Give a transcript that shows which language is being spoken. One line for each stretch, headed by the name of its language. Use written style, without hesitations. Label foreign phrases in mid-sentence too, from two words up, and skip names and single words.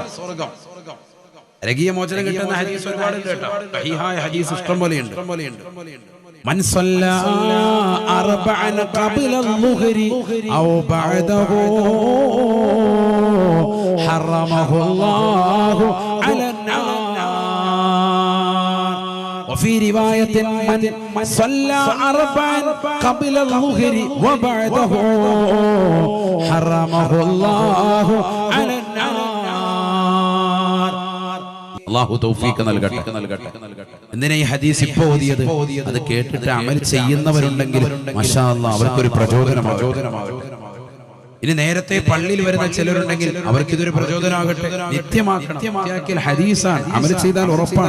Malayalam: നരകീയ മോചനം കിട്ടുന്ന ഹദീസ് ഒരുപാടുണ്ട് കേട്ടോ. സഹീഹായ ഹദീസ് ഇഷ്ടം പോലെയുണ്ട്.
Arabic: من صلى أربعا قبل الظهر أو بعده حرمه الله على النار. وفي رواية من صلى 4 قبل الظهر وبعده حرمه الله على النار.
Malayalam: അല്ലാഹു തൗഫീഖ് നൽകട്ടെ. എന്തിനാ ഈ ഹദീസ് ഇപ്പോൾ ഓതിയത്? അത് കേട്ടിട്ട് അമൽ ചെയ്യുന്നവരുണ്ടെങ്കിൽ
Arabic: ما شاء الله
Malayalam: അവർക്കൊരു പ്രചോദനമാകട്ടെ. ഇനി നേരത്തെ പള്ളിയിൽ വരുന്ന ചിലരുണ്ടെങ്കിൽ അവർക്ക് ഇതൊരു പ്രചോദനമാകട്ടെ. നിത്യമാക്കണം. ഹദീസാണ്, അമൽ ചെയ്താൽ ഉറപ്പാണ്.